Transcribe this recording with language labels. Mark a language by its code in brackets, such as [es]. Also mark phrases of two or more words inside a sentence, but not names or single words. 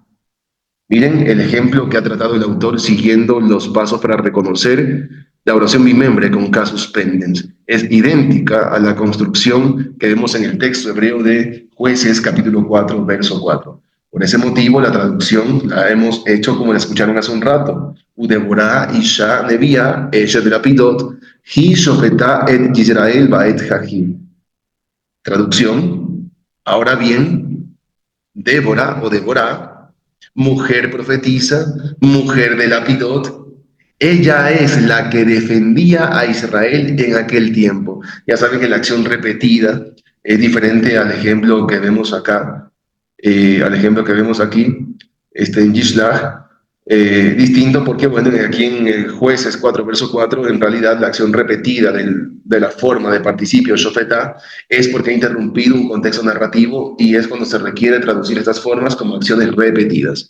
[es] Miren el ejemplo que ha tratado el autor siguiendo los pasos para reconocer la oración bimembre con casus pendens. Es idéntica a la construcción que vemos en el texto hebreo de Jueces capítulo 4, verso 4. Por ese motivo, la traducción la hemos hecho como la escucharon hace un rato. [he] ודבורה אשה נביאה אשת לפידות היא שפטה את ישראל בעת ההיא. [es] Traducción, ahora bien, Débora o Débora, mujer profetisa, mujer de Lapidot, ella es la que defendía a Israel en aquel tiempo. Ya saben que la acción repetida es diferente al ejemplo que vemos acá, al ejemplo que vemos aquí, en Yishlach, distinto porque, bueno, aquí en Jueces 4, verso 4, en realidad la acción repetida de la forma de participio, shofetá, es porque ha interrumpido un contexto narrativo y es cuando se requiere traducir estas formas como acciones repetidas.